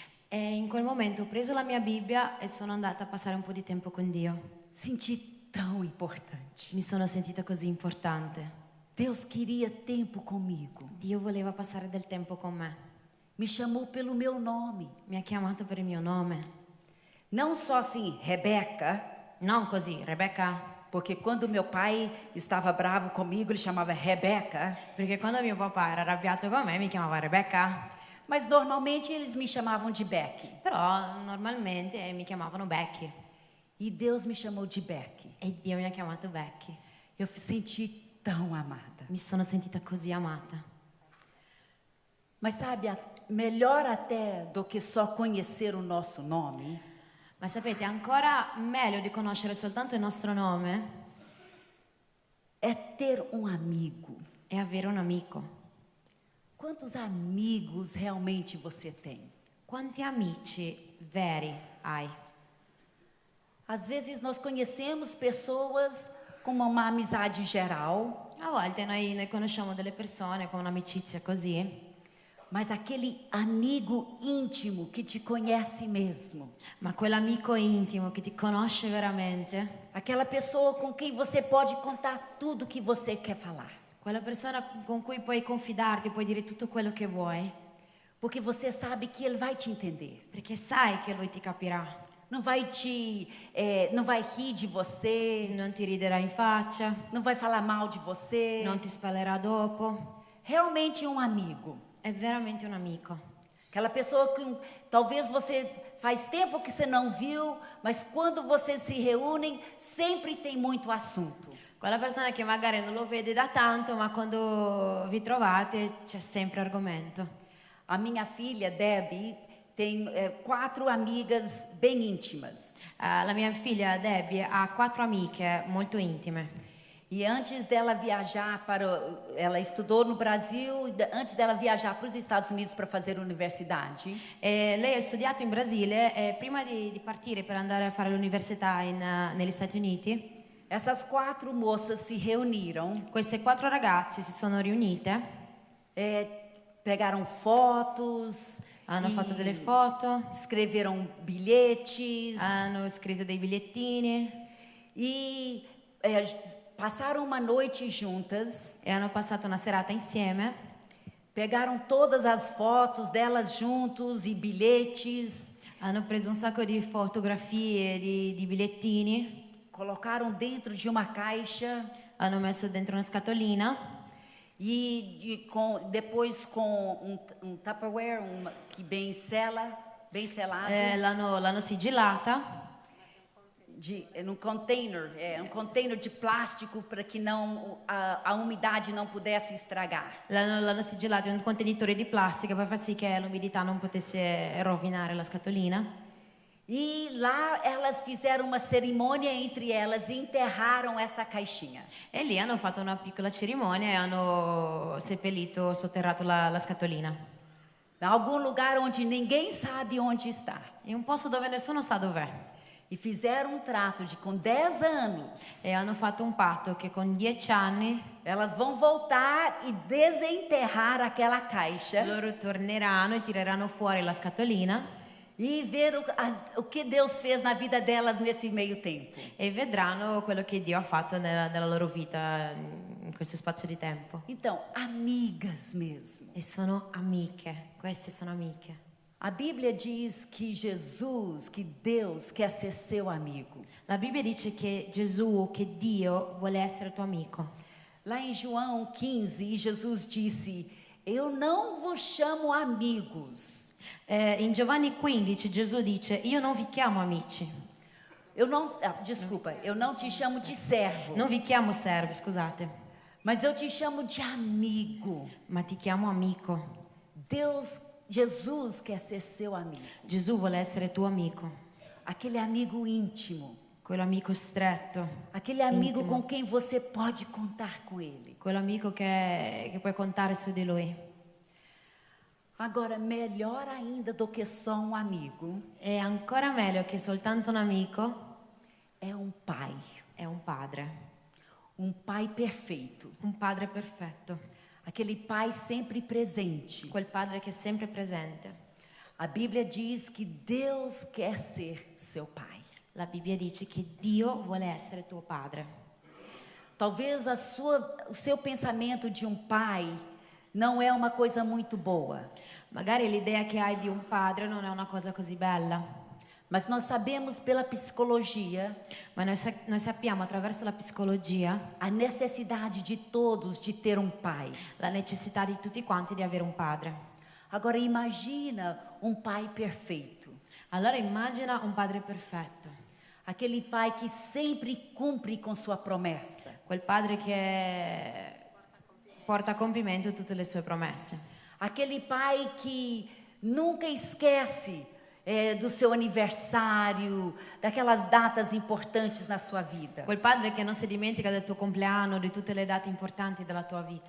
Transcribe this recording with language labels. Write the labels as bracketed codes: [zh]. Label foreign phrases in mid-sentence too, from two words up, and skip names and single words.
[it] E in quel momento ho preso la mia Bibbia e sono andata a passare un po' di tempo con Dio. [pt] Senti tão importante. [it] Mi sono sentita così importante. [pt] Deus queria tempo comigo. [it] Dio voleva passare del tempo con me. [pt] Me chamou pelo meu nome. [it] Mi ha chiamato per il mio nome. [pt] Não só assim, Rebeca, [it] Non così, Rebecca, [pt] porque quando meu pai estava bravo comigo, ele chamava Rebeca. [it] perché quando mio papà era arrabbiato con me mi chiamava Rebecca, [pt] Mas normalmente eles me chamavam de Becky. [it] però normalmente mi chiamavano Becky. [pt] E Deus me chamou de Becky. [it] E Dio mi ha chiamato Becky. [pt] Eu me senti tão amada. [it] Mi sono sentita così amata. [pt] Mas sabe, melhor até do que só conhecer o nosso nome, [it] Ma sapete, ancora meglio di conoscere soltanto il nostro nome [pt] é ter um amigo. [it] è avere un amico. [pt] Quantos amigos realmente você tem? [it] Quanti amici veri hai? [pt] Às vezes nós conhecemos pessoas com uma amizade geral, [it] A volte noi conosciamo delle persone con un'amicizia così, [pt] mas aquele amigo íntimo que te conhece mesmo, [it] ma quell'amico intimo che ti conosce veramente, [pt] aquela pessoa com quem você pode contar tudo que você quer falar, [it] quella persona con cui puoi confidarti, puoi dire tutto quello che vuoi, [pt] porque você sabe que ele vai te entender. [it] perché sai che lui ti capirà. [pt] Não vai não vai rir de você, [it] Non ti riderà in faccia, [pt] não vai falar mal de você. [it] non ti spallerà dopo. [pt] Realmente um amigo. [it] È veramente un amico. [pt] Aquela pessoa que talvez você faz tempo que você não viu, mas quando vocês se reúnem, sempre tem muito assunto. [it] Quella persona che magari non lo vede da tanto, ma quando vi trovate c'è sempre argomento. [pt] A minha filha, Debbie, tem 4 amigas bem íntimas. [it] La mia figlia Debbie ha 4 amiche molto intime. [pt] E antes dela viajar ela estudou no Brasil, antes dela viajar para os Estados Unidos para fazer universidade. [it] Lei ha studiato in Brasile e prima di partire per andare a fare l'università negli Stati Uniti, [pt] Essas 4 moças se reuniram, [it] queste 4 ragazze si sono riunite, [pt] pegaram fotos, [it] hanno fatto delle foto, [pt] escreveram bilhetes [it] hanno scritto dei bigliettini [pt] e passaram uma noite juntas. [it] e hanno passato una serata insieme. [pt] Pegaram todas as fotos delas juntos e bilhetes, [it] Hanno preso un sacco di fotografie, di bigliettini, [pt] colocaram dentro de uma caixa [it] hanno messo dentro una scatolina [pt] e depois com um Tupperware que bem selado, [it] l'hanno sigillata [pt] num container, um container de plástico para que não a umidade não pudesse estragar. [it] l'hanno sigillata in un contenitore di plastica per far sì che l'umidità non potesse rovinare la scatolina. [pt] E lá elas fizeram uma cerimônia entre elas e enterraram essa caixinha. [it] E lì hanno fatto una piccola cerimonia e hanno sotterrato la scatolina. [pt] Em algum lugar onde ninguém sabe onde está. [it] In un posto dove nessuno sa dov'è. [pt] E fizeram um trato de com 10 anos [it] E hanno fatto un patto che con 10 anni [pt] elas vão voltar e desenterrar aquela caixa [it] loro torneranno e tireranno fuori la scatolina [pt] e ver o que Deus fez na vida delas nesse meio tempo. [it] e vedranno quello che Dio ha fatto nella loro vita in questo spazio di tempo. [pt] Então, amigas mesmo. [it] E sono amiche, queste sono amiche. [pt] A Bíblia diz que Jesus, que Deus quer ser seu amigo. [it] La Bibbia dice che Gesù, che Dio vuole essere tuo amico. [pt] Lá em João 15, Jesus disse: Eu não vos chamo amigos. [it] In Giovanni 15 Gesù dice: io non vi chiamo amici, [pt] Eu não te chamo de servo, [it] non vi chiamo servi, scusate, [pt] mas eu te chamo de amigo. [it] ma ti chiamo amico. [pt] Jesus quer ser seu amigo. [it] Gesù vuole essere tuo amico, [pt] Aquele amigo íntimo. [it] quello amico stretto, [pt] Aquele amigo Íntimo. com quem você pode contar com ele. [it] quello amico che puoi contare su di lui. [pt] Agora, melhor ainda do que só um amigo, [it] E ancora meglio che soltanto un amico [pt] é um pai. [it] è un padre [pt] Perfeito. [it] un padre perfetto, [pt] Aquele pai sempre presente. [it] quel padre che è sempre presente. [pt] A Bíblia diz que Deus quer ser seu pai. [it] La Bibbia dice che Dio vuole essere tuo padre. [pt] Talvez o seu pensamento de um pai não é uma coisa muito boa. [it] Magari l'idea che hai di un padre non è una cosa così bella, [pt] Mas nós sabemos pela psicologia [it] ma noi sappiamo attraverso la psicologia [pt] a necessidade de todos de ter um pai. [it] la necessità di tutti quanti di avere un padre. [pt] Agora imagina um pai perfeito. [it] Allora immagina un padre perfetto, [pt] Aquele pai que sempre cumpre com sua promessa. [it] quel padre che porta a compimento tutte le sue promesse. [pt] Aquele pai que nunca esquece do seu aniversário, daquelas datas importantes na sua vida. [it] Quel padre che non si dimentica del tuo compleanno, di tutte le date importanti della tua vita.